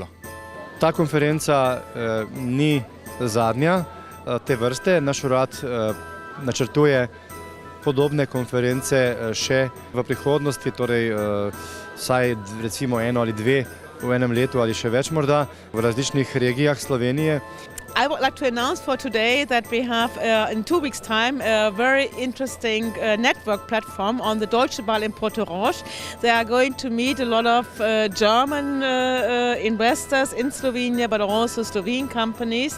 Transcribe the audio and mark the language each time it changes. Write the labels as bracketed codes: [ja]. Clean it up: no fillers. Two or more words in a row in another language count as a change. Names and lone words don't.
[sl] Ta konferenca ni zadnja te vrste. Naš urad načrtuje podobne konference še v prihodnosti, torej vsaj recimo eno ali dve v enem letu ali še več morda v različnih regijah Slovenije. [en] I would like to announce for today that we have in 2 weeks' time a very interesting network platform on the Deutsche Ball in Portorož. They are going to meet a lot of German investors in Slovenia, but also Slovene companies.